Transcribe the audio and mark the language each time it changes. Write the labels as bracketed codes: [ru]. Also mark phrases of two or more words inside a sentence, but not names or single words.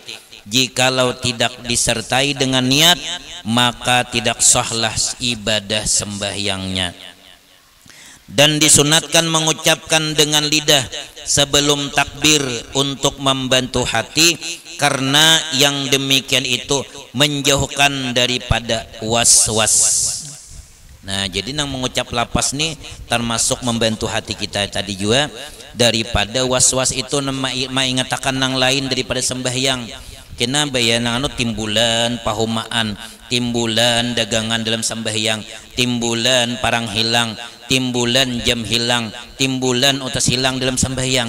[id] Jikalau tidak disertai dengan niat, maka tidak sahlah ibadah sembahyangnya. Dan disunatkan mengucapkan dengan lidah sebelum takbir untuk membantu hati, karena yang demikian itu menjauhkan daripada was-was. Nah, jadi nang mengucap lapas nih termasuk membantu hati kita tadi juga daripada was-was itu, mengatakan nang lain daripada sembahyang. [bjn] Kena bayangan timbulan pahumaan, timbulan dagangan dalam sembahyang, timbulan parang hilang, timbulan jam hilang, timbulan utas hilang dalam sembahyang.